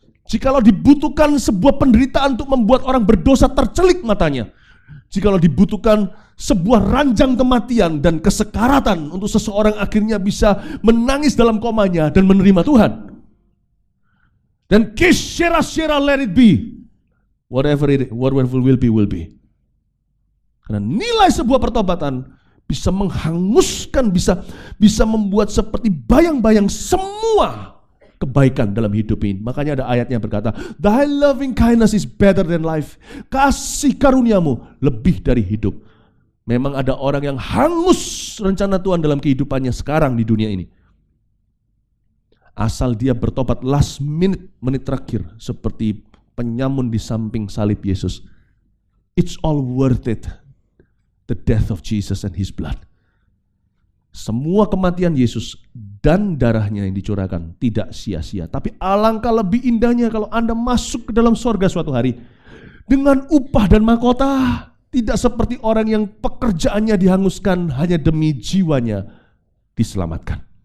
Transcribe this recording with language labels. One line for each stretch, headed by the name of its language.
Indonesian: Jikalau dibutuhkan sebuah penderitaan untuk membuat orang berdosa tercelik matanya, jikalau dibutuhkan sebuah ranjang kematian dan kesekaratan untuk seseorang akhirnya bisa menangis dalam komanya dan menerima Tuhan.
English: Dan shera let it be. Whatever will be, will be.
Indonesian: Karena nilai sebuah pertobatan bisa menghanguskan, bisa membuat seperti bayang-bayang semua kebaikan dalam hidup ini. Makanya ada ayatnya berkata,
English: Thy loving kindness is better than life.
Indonesian: Kasih karuniamu lebih dari hidup. Memang ada orang yang hangus rencana Tuhan dalam kehidupannya sekarang di dunia ini. Asal dia bertobat
English: last minute,
Indonesian: menit terakhir, seperti penyamun di samping salib Yesus.
English: It's all worth it. The death of Jesus and His blood.
Indonesian: Semua kematian Yesus dan darahnya yang dicurahkan tidak sia-sia. Tapi alangkah lebih indahnya kalau Anda masuk ke dalam sorga suatu hari dengan upah dan mahkota. Tidak seperti orang yang pekerjaannya dihanguskan hanya demi jiwanya diselamatkan.